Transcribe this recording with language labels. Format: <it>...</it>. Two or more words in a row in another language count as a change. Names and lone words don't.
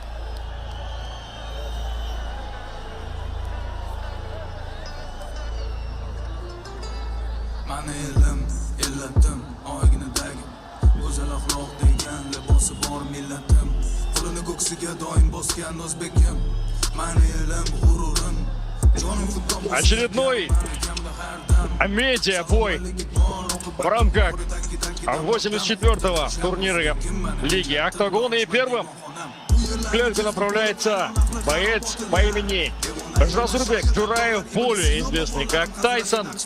<uz>Mani elim, illatim, oyg'inidagi go'zal axloq degan libosi bor millatim. Qo'lini ko'ksiga doim bosgan o'zbekim. Mani elim, g'ururim, jonim futbol.</uz> <ru>Очередной медиа-бой в рамках 84-го турнира Лиги «Октагон». И первым в клетку направляется боец по имени Жасурбек Джураев, более известный как Тайсон.</ru>